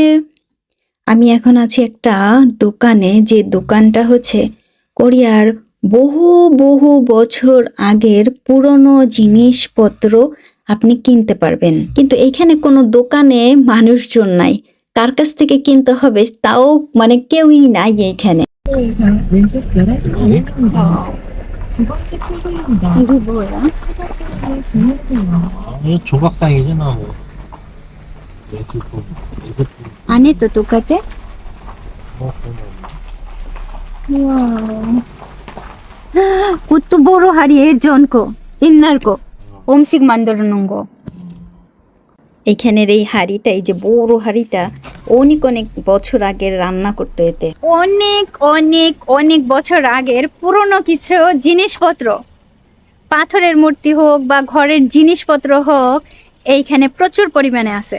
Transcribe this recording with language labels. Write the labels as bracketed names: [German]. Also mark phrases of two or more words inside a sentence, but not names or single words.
[Bangla] আমি এখন আছি একটা দোকানে, যে দোকানটা হচ্ছে কোরিয়ার বহু বহু বছর আগের পুরনো জিনিসপত্র আপনি কিনতে পারবেন। কিন্তু এইখানে কোনো দোকানে মানুষজন নাই, কার কাছ থেকে কিনতে হবে তাও মানে কেউই নাই এইখানে। [Korean] 왼쪽 11시 방향입니다. 두 번째 출구입니다. 이게 뭐야? 찾아주문을 주문하세요. 이거 조각상이잖아 뭐. 예술품, 예술품. 안에 또 똑같아? 그런 우와. 그것도 [Bangla] বড় হাড়ি, [Korean] 전 거, 옛날 거, 음식 만들어 놓은 거. [Bangla] এখানের এই হাঁড়িটা, এই যে বড় হাঁড়িটা, অনেক অনেক বছর আগের রান্না করতে এতে অনেক অনেক অনেক বছর আগের পুরনো কিছু জিনিসপত্র, পাথরের মূর্তি হোক বা ঘরের জিনিসপত্র হোক, এইখানে প্রচুর পরিমাণে আছে।